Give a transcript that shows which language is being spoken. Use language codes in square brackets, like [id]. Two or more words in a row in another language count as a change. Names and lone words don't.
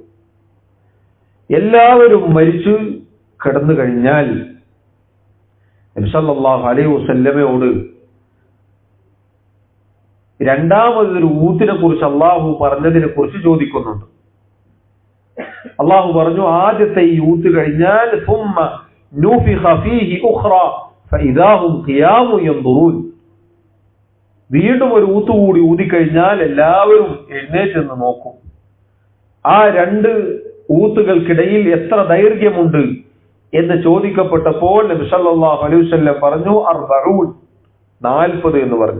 [ml] എല്ലാവരും മരിച്ചു കിടന്നു കഴിഞ്ഞാൽ നബി [ar] صلى الله عليه وسلم [ml] രണ്ടാമതൊരു ഊത്തിനെ കുറിച്ച് അള്ളാഹു പറഞ്ഞതിനെ കുറിച്ച് ചോദിക്കുന്നുണ്ട്. അള്ളാഹു പറഞ്ഞു, ആദ്യത്തെ ഈ ഊത്ത് കഴിഞ്ഞാൽ [ar] ثم نفخ فيه أخرى فإذا هم قيام ينظرون. [ml] വീണ്ടും ഒരു ഊത്ത് കൂടി ഊതിക്കഴിഞ്ഞാൽ എല്ലാവരും എഴുന്നേറ്റ് നിന്ന് നോക്കും. ആ രണ്ട് ഊത്തുകൾക്കിടയിൽ എത്ര ദൈർഘ്യമുണ്ട് എന്ന് ചോദിക്കപ്പെട്ടപ്പോൾ നബി [ar] صلى الله عليه وسلم [ml] പറഞ്ഞു 40 എന്ന് പറഞ്ഞു.